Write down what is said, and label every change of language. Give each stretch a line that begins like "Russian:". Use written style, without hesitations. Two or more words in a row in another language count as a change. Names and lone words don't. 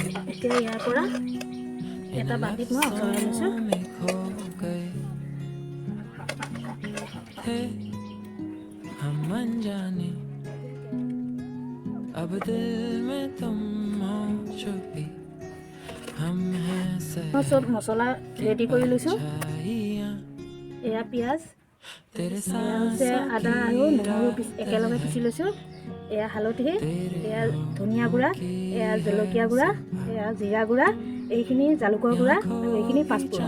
Assamese: এতিয়া ইয়াৰ পৰা এটা বাটিত মই আঁতৰাই লৈছোঁ।
Hindi: में खो गए थे हम अनजाने, अब दिल में तुम हो छुपी, हम हैं
Assamese: মই চব মছলা ৰেডি কৰি লৈছোঁ। এয়া পিঁয়াজ, এয়া হৈছে আদা আৰু নহৰু একেলগে পিচি লৈছোঁ। এয়া হালধি, এয়া ধনিয়া গুড়া, এয়া জলকীয়া গুড়া, এয়া জিৰা গুড়া, এইখিনি জালুকৰ গুড়া আৰু এইখিনি পাঁচফোৰণ।